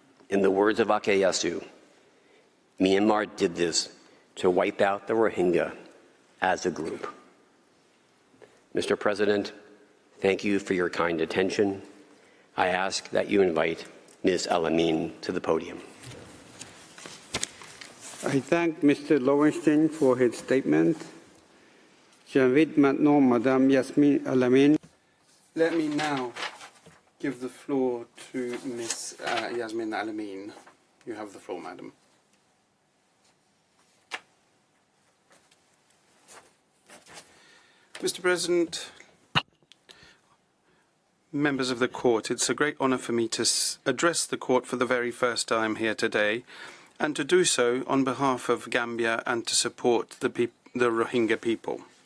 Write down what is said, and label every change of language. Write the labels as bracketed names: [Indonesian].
[English] In the words of Akayesu, Myanmar did this to wipe out the Rohingya as a group. Mr. President, thank you for your kind attention. I ask that you invite Ms. Alamin to the podium. I thank Mr. Lowenstein for his statement. [French] J'invite maintenant Madame Yasmine Alamin. [English] Let me now give the floor to Ms. Yasmine Alamin. You have the floor, Madam. Mr. President, members of the Court, it's a great honour for me to address the Court for the very first time here today, and to do so on behalf of Gambia and to support the Rohingya people.